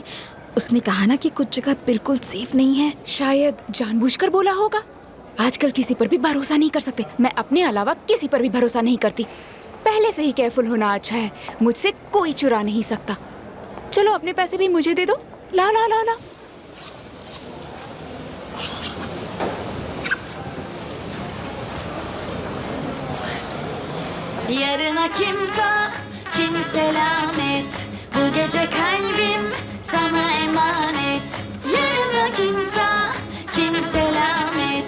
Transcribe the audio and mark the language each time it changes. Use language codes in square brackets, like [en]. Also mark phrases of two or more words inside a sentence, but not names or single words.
[hi] उसने कहा ना कि कुछ जगह बिल्कुल सेफ नहीं है। शायद जानबूझकर बोला होगा। आजकल किसी पर भी भरोसा नहीं कर सकते। मैं अपने अलावा किसी पर भी भरोसा नहीं करती। पहले से ही केयरफुल होना अच्छा है। मुझसे कोई चुरा नहीं सकता। चलो अपने पैसे भी मुझे दे दो। ला ला ला ला। [tr] Yarına kimse, kimse lanet. Bu gece kalbim sana emanet. Yarına kimse, kimse lanet.